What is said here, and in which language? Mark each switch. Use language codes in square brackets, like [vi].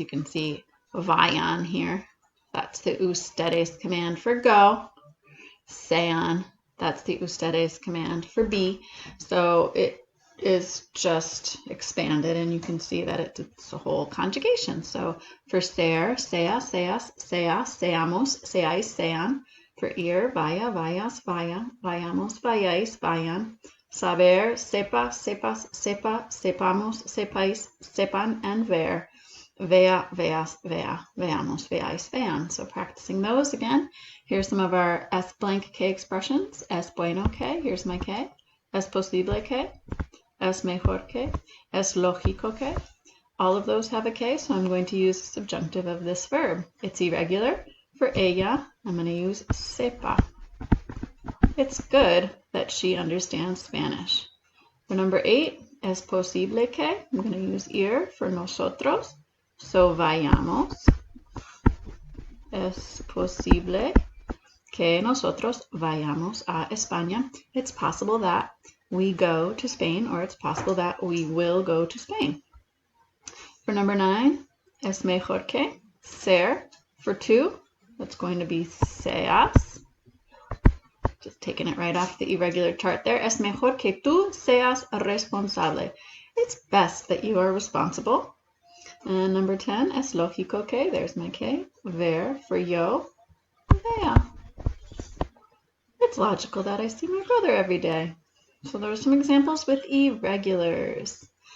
[en] You can see vayan here. That's the ustedes command for go. Sean, that's the ustedes command for be. So it is just expanded, and you can see that it's a whole conjugation. [es] So for ser, sea, seas, sea, seamos, seáis, sean. For ir, vaya, vayas, vayan, vayamos, vayáis, vayan. Saber, sepa, sepas, sepa, sepamos, sepáis, sepan, and ver. Vea, veas, vea, veamos, veáis, vean. [en] So practicing those again. Here's some of our es blank que expressions. [es] Es bueno que, [en] here's my que. [es] Es posible que. Es mejor que. Es lógico que. [en] All of those have a que, so I'm going to use the subjunctive of this verb. It's irregular. For ella, I'm going to use sepa. It's good that she understands Spanish. For number 8, es posible que, I'm going to use ir for nosotros. [es] So vayamos. Es posible que nosotros vayamos a España. [en] It's possible that we go to Spain, or it's possible that we will go to Spain. For number 9, es mejor que, ser. For 2, that's going to be seas. Just taking it right off the irregular chart there. [es] Es mejor que tú seas responsable. [en] It's best that you are responsible. And number 10, es lógico que, there's my que, ver for yo, vea. It's logical that I see my brother every day. So there are some examples with irregulars.